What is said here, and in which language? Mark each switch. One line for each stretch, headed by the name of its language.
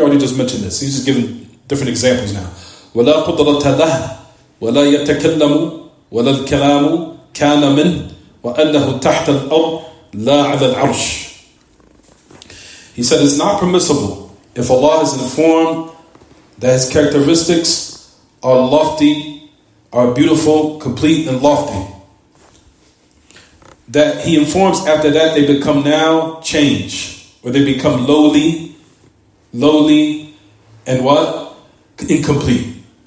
English: We already just mentioned this. He's just giving different examples now.
Arabic: ولا قدرة له ولا يتكلم ولا الكلام كان منه وأنه تحت الأرض لا على العرش.
English: He said it's not permissible if Allah is informed that His characteristics are lofty, are beautiful, complete and lofty, that He informs after that they become now change, or they become lowly, and what? Incomplete.